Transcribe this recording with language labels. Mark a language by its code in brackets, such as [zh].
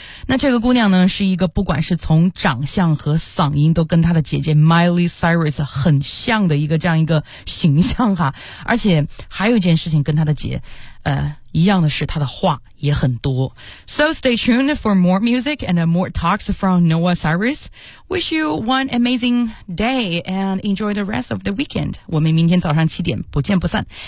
[zh] 那这个姑娘呢是一个不管是从长相和嗓音都跟她的姐姐 Miley Cyrus 很像的一个这样一个形象哈，而且还有一件事情跟她的姐一样的是她的话也很多。 [en] So stay tuned for more music and more talks from Noah Cyrus. Wish you one amazing day and enjoy the rest of the weekend. [zh] 我们明天早上七点不见不散。